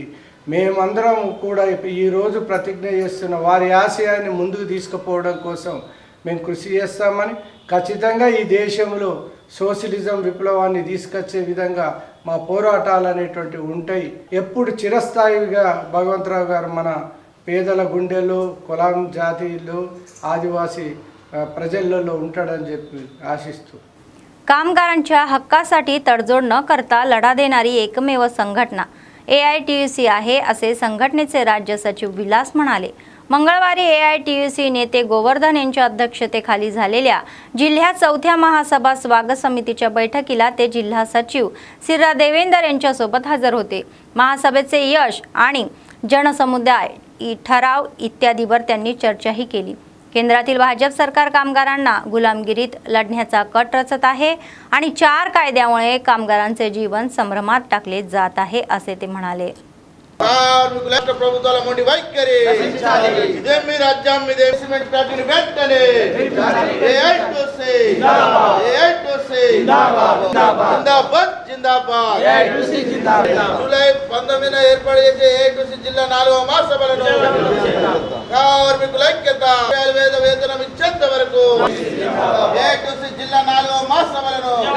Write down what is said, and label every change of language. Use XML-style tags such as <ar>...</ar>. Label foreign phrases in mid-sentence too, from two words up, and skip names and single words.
<te>మేమందరం కూడా ఈరోజు ప్రతిజ్ఞ చేస్తున్న వారి ఆశయాన్ని ముందుకు తీసుకుపోవడం కోసం మేము కృషి చేస్తామని, ఖచ్చితంగా ఈ దేశంలో సోషలిజం విప్లవాన్ని తీసుకొచ్చే విధంగా మా పోరాటాలు అనేటువంటివి ఉంటాయి. ఎప్పుడు చిరస్థాయిగా భగవంతరావు గారు మన పేదల గుండెల్లో, కులం జాతిలో, ఆదివాసీ प्रजల్లో ఉంటాడని చెప్పి ఆశిస్తూ.</te> <mr>कामगारांच्या हक्कासाठी तडजोड न करता लढा देणारी एकमेव संघटना AITUC आहे असे संघटनेचे राज्य सचिव विलास म्हणाले. मंगळवारी AITUC नेते गोवर्धन यांच्या अध्यक्षतेखाली झालेल्या जिल्ह्यात 4थ्या महासभा स्वागत समितीच्या बैठकीला ते जिल्हा सचिव सिरा देवेंदर यांच्यासोबत हजर होते. महासभेचे यश आणि जनसमुदाय ठराव इत्यादीवर त्यांनी चर्चाही केली. केंद्रातील भाजप सरकार कामगारांना गुलामगिरीत लढण्याचा कट रचत आहे आणि 4 कायद्यामुळे कामगारांचे जीवन संभ्रमात टाकले जात आहे असे ते म्हणाले.</mr> <te>రాష్ట్ర ప్రభుత్వాల మొండి వైఖరి ఇదే మీ రాజ్యం ఇదే సిమెంట్ ఫ్యాక్టరీ వెంటనే AITUC జిందాబాద్ జిందాబాద్ జూలై 19న ఏర్పాటు చేసే AITUC జిల్లా 4వ మహాసభలను కార్మికుల ఐక్యత వేతనం ఇచ్చేంత వరకు AITUC జిల్లా 4వ మహాసభలను</te>